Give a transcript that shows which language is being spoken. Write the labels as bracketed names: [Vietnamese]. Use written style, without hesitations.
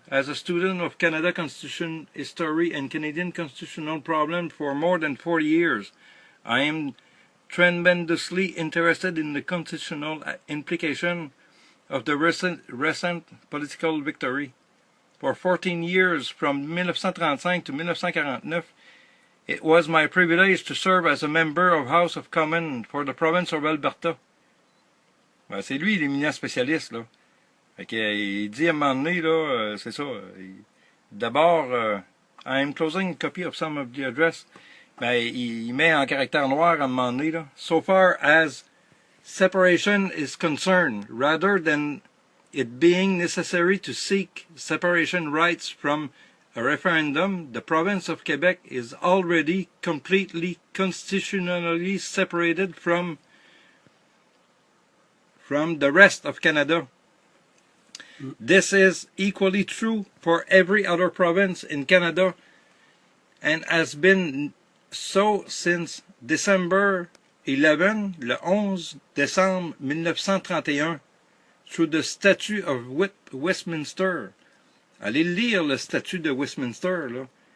[English] As a student of Canada Constitution history and Canadian constitutional problems for more than 40 years, I am tremendously interested in the constitutional implication of the recent political victory. For 14 years, from 1935 to 1949, it was my privilege to serve as a member of House of Commons for the province of Alberta. [French] Ben, c'est lui l'éminent spécialiste, là. Fait que, il dit à un moment donné, là, c'est ça. D'abord, [English] I am closing a copy of some of the address. [French] Ben, il met en caractère noir à un moment donné, là. [English] So far as separation is concerned, rather than it being necessary to seek separation rights from a referendum, the province of Quebec is already completely constitutionally separated from the rest of Canada. This is equally true for every other province in Canada and has been so since December 11, [French] le 11 décembre 1931, [English] through the Statute of Westminster. [French] Allez lire le statut de Westminster, là.